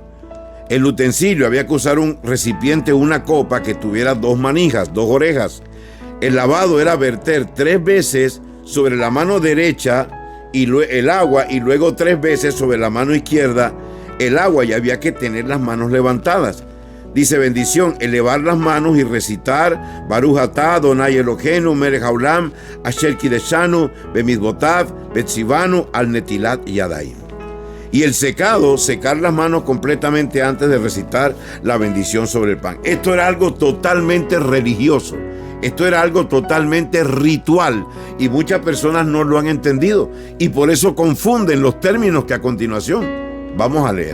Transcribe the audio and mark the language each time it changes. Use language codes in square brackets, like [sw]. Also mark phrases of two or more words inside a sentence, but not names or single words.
[es] El utensilio: había que usar un recipiente o una copa que tuviera 2 manijas, 2 orejas. El lavado era verter 3 veces sobre la mano derecha el agua, y luego 3 veces sobre la mano izquierda el agua, y había que tener las manos levantadas. Dice bendición: elevar las manos y recitar [he] ברוך אתה אדוני אלוהינו מלך העולם אשר קדשנו במצוותיו בציוונו על נטילת ידיים. [es] Y el secado: secar las manos completamente antes de recitar la bendición sobre el pan. Esto era algo totalmente religioso. Esto era algo totalmente ritual, y muchas personas no lo han entendido, y por eso confunden los términos que a continuación vamos a leer.